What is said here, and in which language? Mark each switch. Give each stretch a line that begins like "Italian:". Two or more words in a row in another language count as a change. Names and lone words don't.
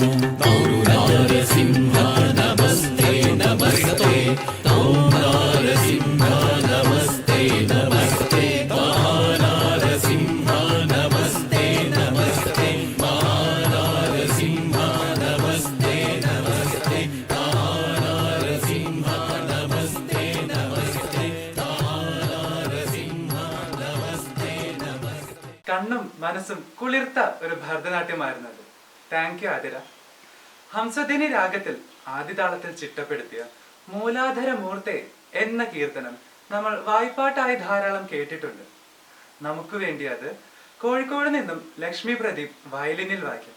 Sanskrit: नारसिंह नमस्ते नमस्ते नारसिंह नमस्ते नमस्ते नारसिंह नमस्ते नमस्ते नारसिंह नमस्ते नमस्ते नारसिंह नमस्ते नमस्ते नारसिंह नमस्ते नमस्ते.
Malayalam: കണ്ണും മനസ്സും കുളിർത്ത ഒരു ഭരതനാട്യമായിരുന്നത്.
English: thank you ആതിര.
Malayalam: ഹംസദിനി രാഗത്തിൽ ആദിതാളത്തിൽ ചിട്ടപ്പെടുത്തിയ മൂലാധര മൂർത്തെ എന്ന കീർത്തനം നമ്മൾ വായ്പാട്ടായി ധാരാളം കേട്ടിട്ടുണ്ട്. നമുക്ക് വേണ്ടി അത് കോഴിക്കോട് നിന്നും ലക്ഷ്മി പ്രദീപ് വയലിനിൽ വായിക്കും.